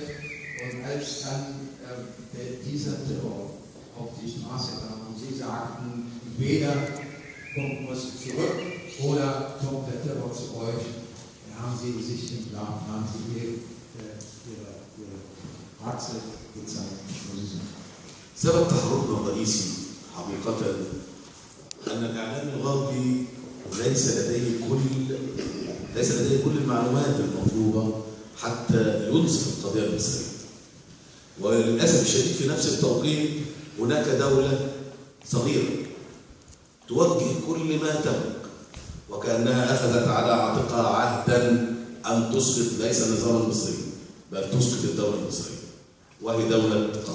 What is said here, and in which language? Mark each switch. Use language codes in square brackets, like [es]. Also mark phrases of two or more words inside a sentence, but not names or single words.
[de] Und als dann dieser Terror auf die Straße kam und sie sagten, entweder kommt Moskau zurück oder kommt der Terror zu euch, dann haben sie sich entlarvt, haben sie ihre Ratze gezeigt, wo sie sind. [ar] سبب تحركنا الرئيسي حقيقة أن الإعلام الغربي ليس لديه كل المعلومات المطلوبة حتى ينصف القضية المصرية. وللأسف الشديد في نفس التوقيت هناك دولة صغيرة توجه كل ما تملك وكأنها أخذت على عاتقها عهدا أن تسقط ليس النظام المصري بل تسقط الدولة المصرية، وهي دولة قطر.